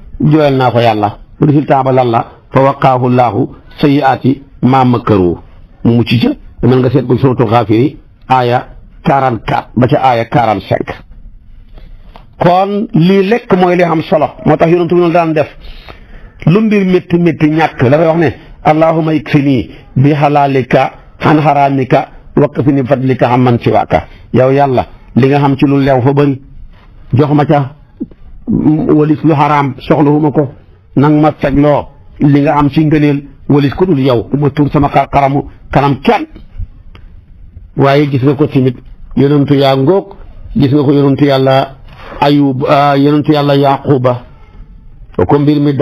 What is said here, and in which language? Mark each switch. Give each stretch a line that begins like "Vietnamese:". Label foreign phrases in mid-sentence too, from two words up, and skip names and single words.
Wolof: jooyal naa ko yàlla résultat ba lan la
Arabic: فوقاه الله سيئات ما مكروا
Wolof: mu mucc ca mën nga seet ko suratul Gaafir aaya 44 ba ca aaya 45 kon lii lekk mooy li am solo moo tax yonent bi daan def lu mbir métti métti ñàkk dafay wax ne
Arabic: اللهم اكفني بحلالك عن حرامك واكفني بفضلك عمن سواك
Wolof: yow yàlla li nga xam ci lu leew fa bëri jox ma ca walis lu xaraam soxlawuma ko nang ma fegloo li nga am ci ngëneel walis ku dul yow ma tuur sama kanam kenn waaye gis nga ko tamit yonentu yaa ngóog gis nga ko yonentu yàlla ayub yonentu yàlla yaquba ko mbir mi